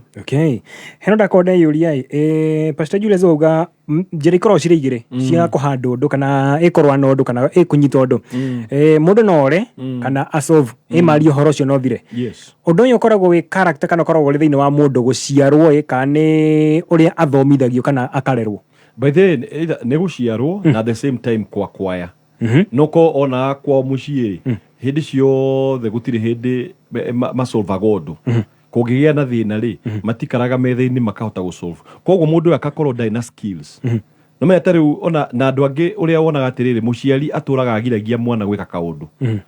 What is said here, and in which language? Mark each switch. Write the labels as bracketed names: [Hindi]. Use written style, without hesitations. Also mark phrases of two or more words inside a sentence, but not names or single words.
[Kikuyu] Heno ndakorwo ndeyũria Pastor Julius auga njĩra ikorwo cirĩ igĩrĩ cia kũhandå ũndũ kana ĩkorwo na ũndũ kana ĩkũnyita ũndũ. Mũndũ no ore kana asolve mario ũhoro ũcio no thire. Ũndũ ũyũ ũkoragwo wĩ character kana ũkoragwo ũrĩ thĩinĩ wa mũndũ gũciarwo kana nĩ ũrĩa athomithagio kana akarerwo. [English] By the way, [Kikuyu] nĩ gũciarwo na [English] at the same time [Kikuyu] kwaya. Noko ona kwa mũciĩ hĩndĩ ciothe gũtirĩ hĩndĩ masolvaga ũndũ. Kũngĩgĩa na thĩna-rĩ, matikaraga metha-inĩ makahota gũsolve. Koguo mũndũ ũyũ akakorwo ndarĩ na skills. No menya ta rĩu ona na andũ angĩ ũrĩa wonaga atĩrĩrĩ, mũciari atũraga agiragia mwana gwĩka kaũndũ.